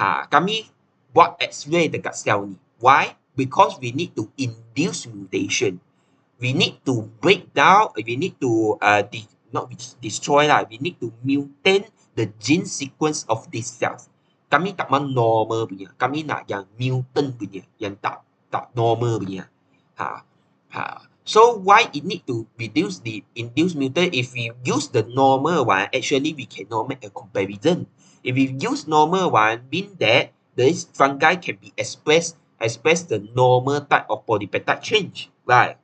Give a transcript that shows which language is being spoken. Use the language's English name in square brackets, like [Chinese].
[Malay] Kami buat X-ray dekat sel ni. [English] Why? Because we need to induce mutation. We need to break down. We need to not destroy lah. We need to mutate the gene sequence of these cells. [Malay] Kami tak mahu normal punya. Kami nak yang mutant punya, yang tak normal punya. [English] So why it need to reduce the induced mutant? If we use the normal one, actually we cannot make a comparison. If we use normal one, mean that this fungi can be express the normal type of polypeptide change, right?